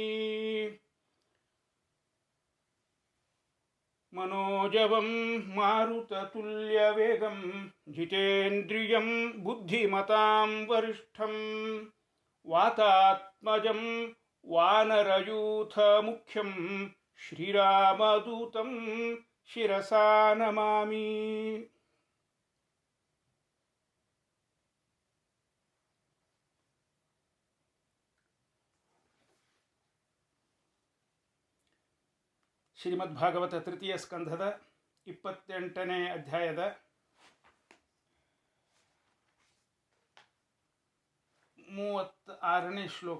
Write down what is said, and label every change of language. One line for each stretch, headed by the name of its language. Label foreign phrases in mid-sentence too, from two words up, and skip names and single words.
Sanskrit: ಮನೋಜವಂ ಮಾರುತತುಲ್ಯವೇಗಂ ಜಿತೇಂದ್ರಿಯಂ ಬುದ್ಧಿಮತಾಂ ವರಿಷ್ಠಂ ವಾತಾತ್ಮಜಂ ವಾನರಯೂಥ ಮುಖ್ಯಂ ಶ್ರೀರಾಮದೂತಂ ಶಿರಸಾ ನಮಾಮಿ.
Kannada: ಶ್ರೀಮದ್ಭಾಗವತ ತೃತೀಯ ಸ್ಕಂಧದ 28ನೇ ಅಧ್ಯಾಯದ 36ನೇ ಶ್ಲೋಕ.